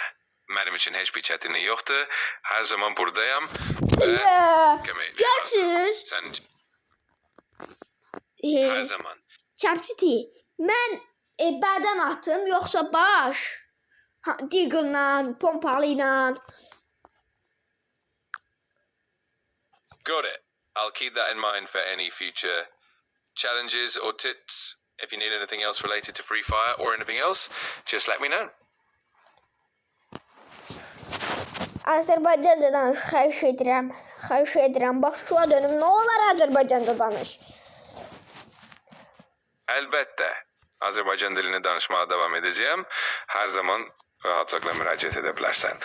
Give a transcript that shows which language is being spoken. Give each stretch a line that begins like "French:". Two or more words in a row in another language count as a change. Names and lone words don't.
Azerbaijani: Mənim üçün heç bir çətinlik yoxdur. Hər zaman buradayam və köməyimə hazıram. Görürsünüz? Sənin üçün hər zaman. Çapçiti, mən bədən atım yoxsa baş? Deagle-la, pompalı-la.
English: Got it. I'll keep that in mind for any future challenges or tips. If you need anything else related to Free Fire or anything else, just let me know.
Azerbaijani: Azərbaycanca danış, xahiş edirəm. Xahiş edirəm, başa dönüm. Nə olar Azərbaycanca danış? Əlbəttə. Azərbaycan dilini danışmağa davam edəcəyəm. Hər zaman rahatlıqla müraciət edə bilərsən.